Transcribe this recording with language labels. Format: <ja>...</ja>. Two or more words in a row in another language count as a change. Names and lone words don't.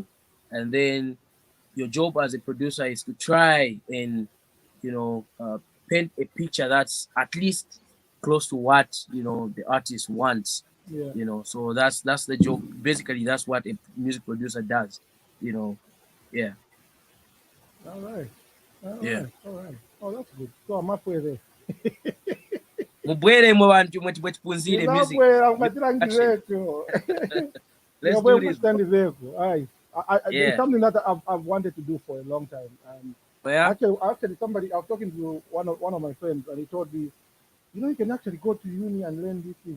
<en>And then your job as a producer is to try and, paint a picture that's at least close to what, the artist wants. Yeah. So that's the job. Basically, that's what a music producer does. Yeah. All right. Yeah. All right. Oh, that's good. So I'm halfway there. Mubwere mwe bantu mwe tipunzire You're music. halfway. I'm getting direct. Let's do this. It's something that I've wanted to do for a long time. And actually, somebody, I was talking to one of my friends, and he told me, you can actually go to uni and learn these things.</en>